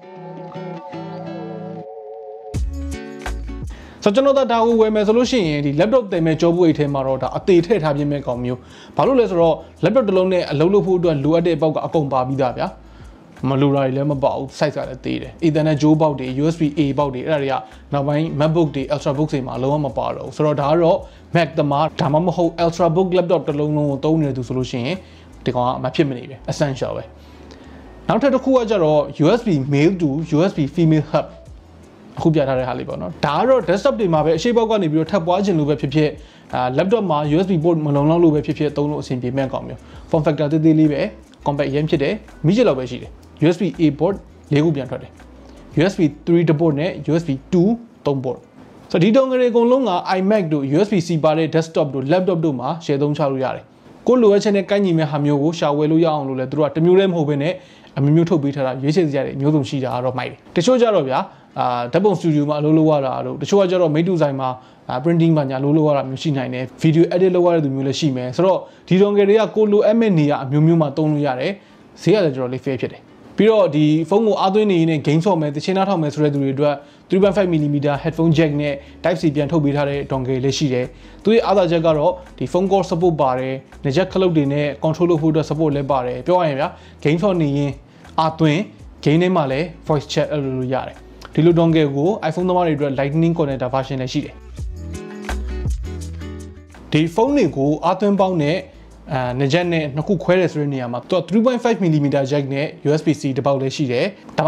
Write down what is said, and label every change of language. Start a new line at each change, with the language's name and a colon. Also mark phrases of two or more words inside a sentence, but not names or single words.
Burmese: ဆိုတော့ကျွန်တော်ဒါကိုဝယ်မယ်ဆိုလို့ရှိရင်ဒီ laptop တင်မဲ့ကြောဘူးအိတ်ထဲမှာတော့ဒါအသေးထည့်ထားပြမဲ့ကောင်မျိုးဘာလို့လဲဆိုတော့ laptop တစ်လုံးနဲ့အလုပ်လုပ်ဖို့အတွက်လိုအပ်တဲ့အပေါက်ကအကုန်ပါပြီးသားဗျာမလိုတာတွေလည်းမပေါ့ size ကလည်းသေးတယ် Ethernet ကြိုးပေါက်တွေ USB A ပေါက်တွေအဲ့ဒါတွေကနောက်ပိုင်း Macbook တွေ Ultrabook တွေမှာလုံးဝမပါတော့ဘူးဆိုတော့ဒါကတော့ Mac သမားဒါမှမဟုတ် Ultrabook laptop တစ်လုံးလုံးကိုသုံးနေ သူဆိုလို့ရှိရင်ဒီကောင်ကမဖြစ်မနေပဲ essential ပဲနောက်ထပ်တစ်ခုကကြတော့
English: USB male to USB female hub
Burmese: အခုပြထားတဲ့ဟာလေးပေါ့နော်ဒါကတော့ desktop တွေမှာပဲအရှိပေါက်ကနေပြီးတော့ထပ်ပွားခြင်းလို့ပဲဖြစ်ဖြစ်laptop မှာ USB port မလုံလောက်လို့ပဲဖြစ်ဖြစ်သုံးလို့အဆင်ပြေမဲ့ကောင်မျိုး
English: form factor
Burmese: သေးသေးလေးပဲ compact ရမ်းဖြစ်တယ်မိချစ်လောက် ပဲရှိတယ်
English: USB A port
Burmese: ၄ခုပြန်ထွက်တယ်
English: USB 3 port
Burmese: နဲ့
English: USB 2 3 port
Burmese: ဆိုတော့ဒီ dongle တွေအကုန်လုံးက iMac တို့ USB-C ပါတဲ့ desktop တို့ laptop တို့မှာ share သုံးချလို့ရတယ်ကိုလိုအပ်ချက်နဲ့ကိုက်ညီမဲ့ဟာမျိုးကိုရှာဝယ်လို့ရအောင်လို့လဲသူတို့ကတမျိုးတ ည်းမဟုတ်ဘဲနဲ့အမျိုးမျိုးထုတ်ပေးထားတာရွေးချယ်စရာတွေမျိုးစုံရှိတာတော့မိုက်တယ်တချို့ကြတော့ဗျာဓာတ်ပုံ studio မှာအလုပ်လုပ်ရတာတို့တချို့ကကြတော့
English: made to design
Burmese: မှာ printing မှာညာလုပ်ရ တာမျိုးရှိနိုင်တယ်
English: video edit
Burmese: လုပ်ရတဲ့သူမျိုးလည်းရှိမယ်ဆိုတော့ဒီ dongle တွေကကိုလိုအပ်မဲ့နေရအမျိုးမျိုးမှာသုံးလို့ရတယ်ဈေးကလည်းတော်တော်လေး fair ဖြစ်တယ်ပြီးတော့ဒီဖုန်းကိုအားသွင်းနေရင် game ဆော့မယ်တချင်းနားထောင်မယ်ဆိုတဲ့သူတွေအတွက်
English: 3.5mm headphone jack
Burmese: နဲ့
English: type C
Burmese: ပြန်ထုတ်ပေးထားတဲ့ dongle လေးရှိတယ်သူရဲ့အားသာချက်ကတော့ဒီ
English: phone call support
Burmese: ပါတယ်နေချက်ခလုတ်တွေနဲ့ control လုပ်ဖို့အတွက် support လည်းပါတယ်ပြောရရင်ဗျာ game ဆော့နေရင်အားသွင်း game ထဲမှာလည်း voice chat အဲ့လိုရတယ်ဒီလို dongle ကို iPhone သမားတွေအတွက်
English: lightning connector version
Burmese: လည်းရှိတယ် ဒီဖုန်းတွေကိုအားသွင်းပေါင်းနဲ့နေချက်နဲ့နှစ်ခုခွဲတယ်ဆိုတဲ့နေရာမှာသူက
English: 3.5mm jack
Burmese: နဲ့ USB-C တစ်ပေါက်လည်းရှိတယ်ဒါမှ